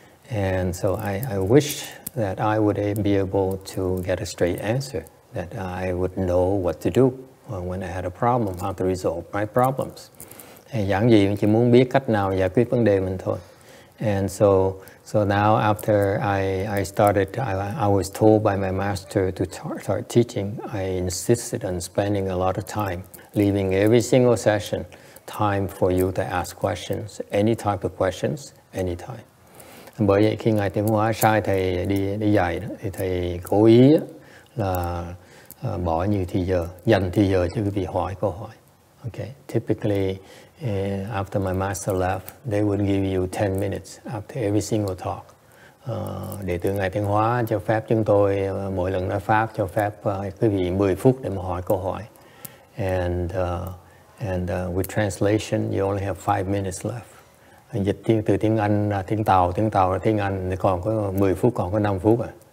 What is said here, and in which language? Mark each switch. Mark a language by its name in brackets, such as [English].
[English] And so I wish that I would be able to get a straight answer, that I would know what to do when I had a problem, how to resolve my problems. [Vietnamese] Giảng gì chỉ muốn biết cách nào giải quyết vấn đề mình thôi. [English] And so now after I started, I was told by my master to start teaching. I insisted on spending a lot of time, leaving every single session, time for you to ask questions, any type of questions, anytime. [Vietnamese] Bởi vậy khi Ngài Tiến Hóa sai thầy đi dạy đó, thì thầy cố ý là bỏ nhiều thời giờ, dành thời giờ cho quý vị hỏi câu hỏi. [English] Okay. Typically, after my master left, they would give you 10 minutes after every single talk. [Vietnamese] Đệ tử Ngài Tiến Hóa cho phép chúng tôi mỗi lần nói pháp cho phép quý vị 10 phút để mà hỏi câu hỏi. [English] And with translation, you only have 5 minutes left. [Vietnamese] Dịch từ tiếng Anh ra tiếng Tàu ra tiếng Anh thì còn có 10 phút, còn có 5 phút à.